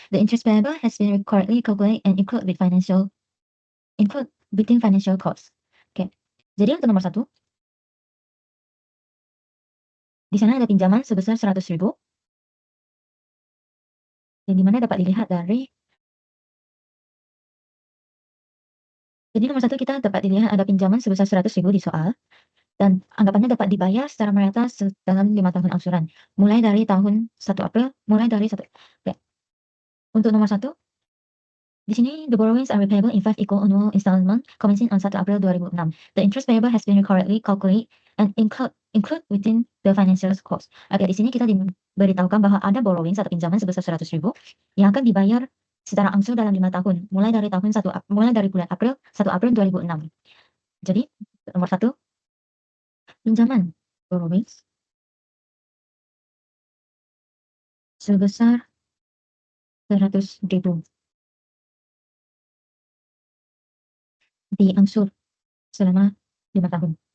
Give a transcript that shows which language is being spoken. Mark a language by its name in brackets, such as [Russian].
[English] The interest payable has been correctly calculated and include between financial costs. [Indonesian] Oke. Jadi untuk nomor 1, di sana ada pinjaman sebesar 100.000 yang dimana dapat dilihat dari jadi nomor 1 kita dapat dilihat ada pinjaman sebesar 100.000 di soal dan anggapannya dapat dibayar secara merata dalam 5 tahun angsuran mulai dari tahun 1 April ya. Untuk nomor 1 di sini [English] the borrowings are repayable in 5 equal annual installment commencing on 1 April 2006. The interest payable has been correctly calculated and include within the financial cost. [Indonesian] Oke, di sini kita diberitahukan bahwa ada borrowing atau pinjaman sebesar 100.000 yang akan dibayar secara angsur dalam 5 tahun mulai dari bulan April 1 April 2006. Jadi nomor 1 pinjaman borrowings sebesar 100.000 diangsur selama 5 tahun.